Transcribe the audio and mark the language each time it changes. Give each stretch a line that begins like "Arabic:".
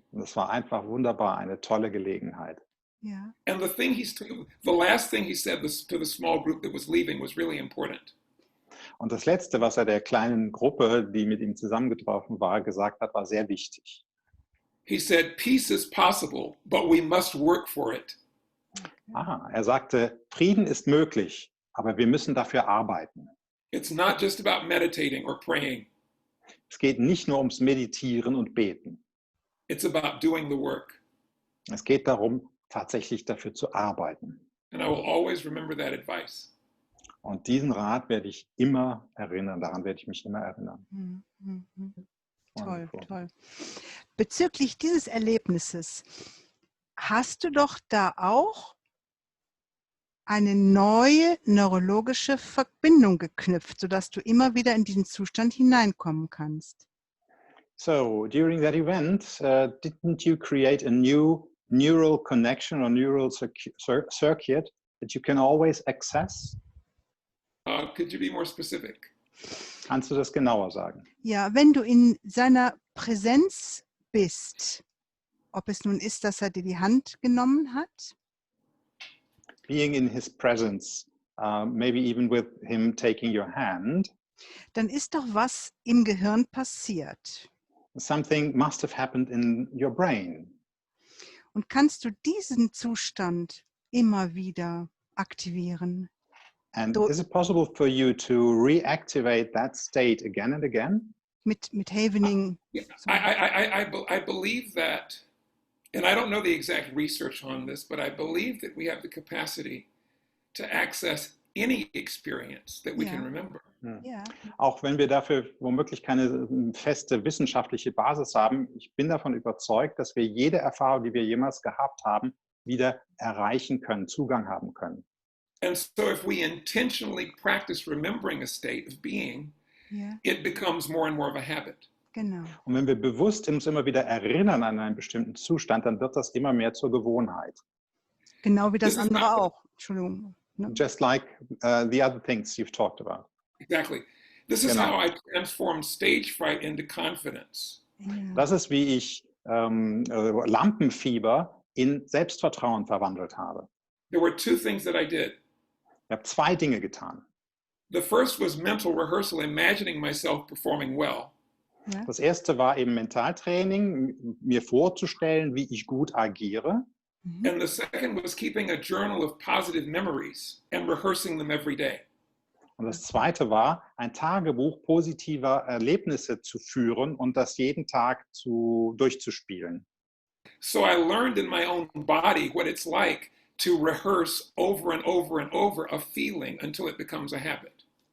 German: Und das war einfach wunderbar, eine tolle Gelegenheit. Ja.
English: And the last thing he said to the small group that was leaving was really important.
German: Und das Letzte, was er der kleinen Gruppe, die mit ihm zusammengetroffen war, gesagt hat, war sehr wichtig.
English: He said, peace is possible, but we must work for it.
German: Er sagte, Frieden ist möglich, aber wir müssen dafür arbeiten.
English: It's not just about meditating or praying.
German: Es geht nicht nur ums Meditieren und Beten.
English: It's about doing the work.
German: Es geht darum, tatsächlich dafür zu arbeiten.
English: And I will always remember that advice.
German: Und diesen Rat werde ich immer erinnern, daran werde ich mich immer erinnern. Toll,
English: Wonderful.
German: toll. Bezüglich dieses Erlebnisses, hast du doch da auch eine neue neurologische Verbindung geknüpft, sodass du immer wieder in diesen Zustand hineinkommen kannst.
English: So, during that event, didn't you create a new neural connection or neural circuit that you can always access? Could you be more specific?
German: Kannst du das genauer sagen? Ja, wenn du in seiner Präsenz bist, ob es nun ist, dass er dir die Hand genommen hat,
English: Being in his presence, maybe even with him taking your hand,
German: dann ist doch was im Gehirn passiert.
English: something must have happened in your brain.
German: Und kannst du diesen Zustand immer wieder aktivieren?
English: And is it possible for you to reactivate that state again and again?
German: Mit Havening.
English: I believe that, and I don't know the exact research on this, but I believe that we have the capacity to access any experience that we can remember.
German: Ja. Auch wenn wir dafür womöglich keine feste wissenschaftliche Basis haben, ich bin davon überzeugt, dass wir jede Erfahrung, die wir jemals gehabt haben, wieder erreichen können, Zugang haben können.
English: And so if we intentionally practice remembering a state of being, it becomes more and more of a habit.
German: Genau. Und wenn wir bewusst uns immer wieder erinnern an einen bestimmten Zustand, dann wird das immer mehr zur Gewohnheit. Genau wie das
English: This is
German: andere
English: not-
German: auch. Entschuldigung. Ne?
English: Just like the other things you've talked about. Exactly. This is
German: Genau.
English: how I transformed StageFright into confidence.
German: Ja. Das ist, wie ich Lampenfieber in Selbstvertrauen verwandelt habe.
English: There were two things that I did.
German: Ich habe zwei Dinge getan.
English: The first was mental rehearsal, imagining myself performing well.
German: Ja. Das erste war eben Mentaltraining, mir vorzustellen, wie ich gut agiere. Mhm.
English: And the second was keeping a journal of positive memories and rehearsing them every day.
German: Und das zweite war, ein Tagebuch positiver Erlebnisse zu führen und das jeden Tag durchzuspielen.
English: So I learned in my own body what it's like to rehearse over and over and over a feeling until it becomes a habit.